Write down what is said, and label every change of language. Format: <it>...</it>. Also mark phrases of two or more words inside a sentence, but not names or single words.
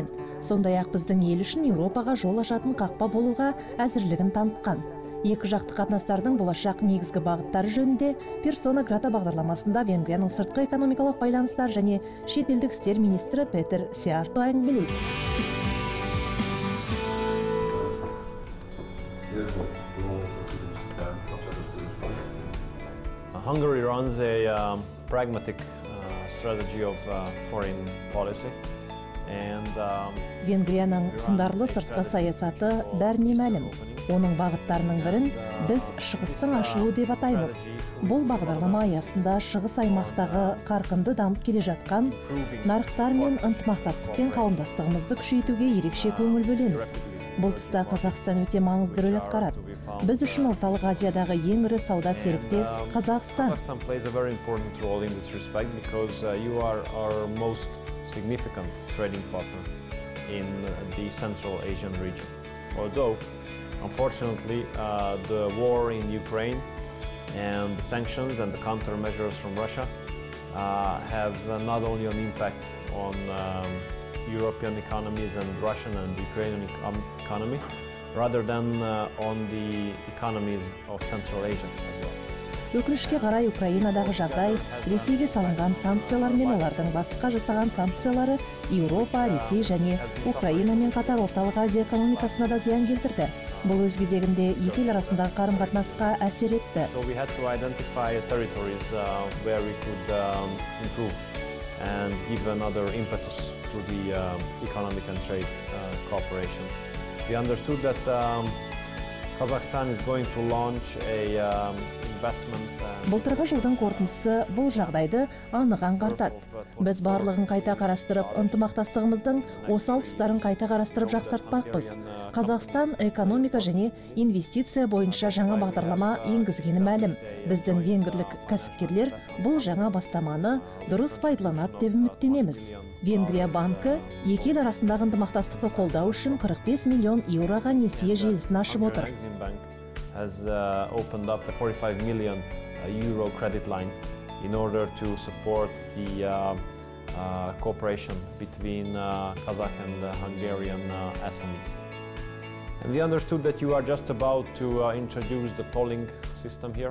<kk>Сондай-ақ біздің ел үшін Еуропаға жол ашатын қақпа болуға әзірлігін танытқан. Екі жақты қатынастардың болашақ негізгі бағыттары жөнінде персона грата бағдарламасында Венгрияның сыртқы экономикалық байланыстар және Шетелдік Істер министрі Петер Сиярто әңгімелейді.</kk> <en>Hungary runs a pragmatic strategy of foreign policy.</en> <kk>Венгрияның сындарлы сыртқы саясаты бәріне мәлім. Оның бағыттарының бірін біз шығыстың ашылуы деп атаймыз. Бұл бағдарлама аясында шығыс аймақтағы қарқынды дамып келе жатқан нарықтар мен ынтымақтастық пен қауымдастығымызды күшейтуге ерекше көңіл бөлеміз. Бұл тұста Қазақстан өте маңызды рөл атқарады. Біз үшін Орталық Азиядағы ең ірі сауда серіктес Қазақстан.</kk> <en>Significant trading partner in the Central Asian region. Although, unfortunately, the war in Ukraine and the sanctions and the countermeasures from Russia have not only an impact on European economies and Russian and Ukrainian economy, rather than on the economies of Central Asia as well.</en> <kk>Өкінішке қарай Украинадағы жағдай Ресейге салынған санкциялар мен олардың батысқа жасаған санкциялары Еуропа, Ресей және Украинамен қатар Орталық Азия экономикасына да зиян келтірді. Бұл өз кезегінде екі ел арасындағы қарым-қатынасқа әсер етті.</kk> <en>So we had to identify territories where we could improve and give another impetus to the economic and trade cooperation. We understood that Kazakhstan is going to launch a</en> <kk>Былтырғы жылдың қорытындысы бұл жағдайды анық аңғартады. Біз барлығын қайта қарастырып, ынтымақтастығымыздың осал тұстарын қайта қарастырып жақсартпақпыз. Қазақстан экономика және инвестиция бойынша жаңа бағдарлама енгізгені мәлім. Біздің венгрлік кәсіпкерлер бұл жаңа бастаманы дұрыс пайдаланады деп үміттенеміз. Венгрия банкі екі ел арасындағы ынтымақтастықты қолдау үшін 45 миллион еуроға несие желісін ашып отыр.</kk> <en>Has opened up a 45 million euro credit line in order to support the cooperation between Kazakh and Hungarian SMEs. And we understood that you are just about to introduce the tolling system here.</en>